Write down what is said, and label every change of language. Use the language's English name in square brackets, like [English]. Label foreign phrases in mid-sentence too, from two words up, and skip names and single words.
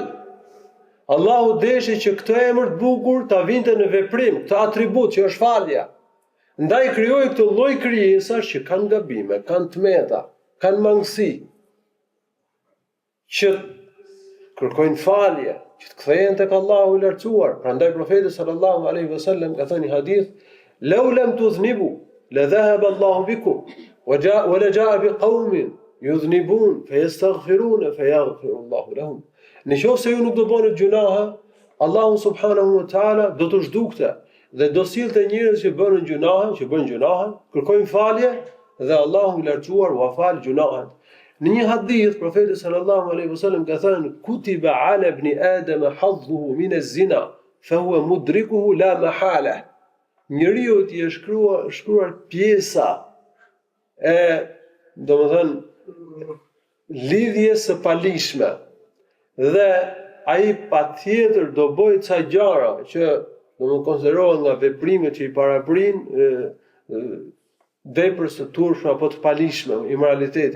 [Albanian] Allahu deshi që këtë emër të bukur ta vinte në veprim, këtë atribut që është falja. Ndaj krijoi këtë lloj krijesash që kanë gabime, kanë tmeta, kanë mangësi, që kërkojnë falje, që të kthehen tek Allahu i lartësuar. Prandaj profeti [Arabic] صلى الله عليه وسلم [Albanian] ka thënë një hadith: [Arabic] "لو لم تذنبوا لذهب الله بكم ولجاء بقوم يذنبون فيستغفرون فيغفر الله لهم." [Albanian] Nëse ju nuk do bëni gjunahe, Allahu [Arabic] سبحانه وتعالى [Albanian] do të zhdukte dhe do sillte njerëz që bënë gjunahe, kërkojnë falje dhe Allahu i lartësuar u fal gjunahet. Në një hadith profeti [Arabic] صلى الله عليه وسلم [Albanian] ka thënë: [Arabic] "كتب على ابن آدم حظه من الزنا فهو مدركه لا محالة." [Albanian] Njeriu i është shkruar pjesa e, domethënë, lidhjes së palishme. Dhe ai patjetër do bëjë ca gjëra që do konsiderohen nga veprimet që i paraprin veprës së turshme apo të palishme, immoralitetit.